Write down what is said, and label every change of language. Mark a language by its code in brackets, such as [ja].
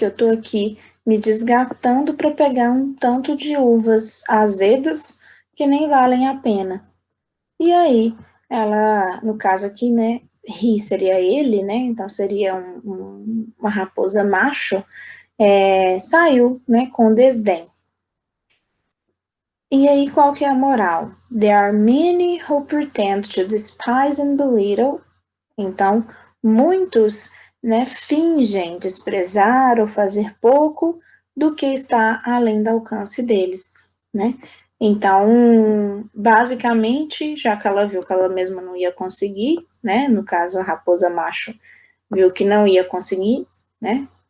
[pt] Que eu tô aqui me desgastando para pegar um tanto de uvas azedas que nem valem a pena. E aí, ela, no caso aqui, né, he seria ele, né? Então seria uma raposa macho, saiu, né, com desdém. E aí, qual que é a moral? [en] There are many who pretend to despise and belittle. [pt] Então, muitos, né, fingem desprezar ou fazer pouco do que está além do alcance deles, né? Então, basicamente, já que ela viu que ela mesma não ia conseguir, né? No caso, a raposa macho viu que não ia conseguir, né?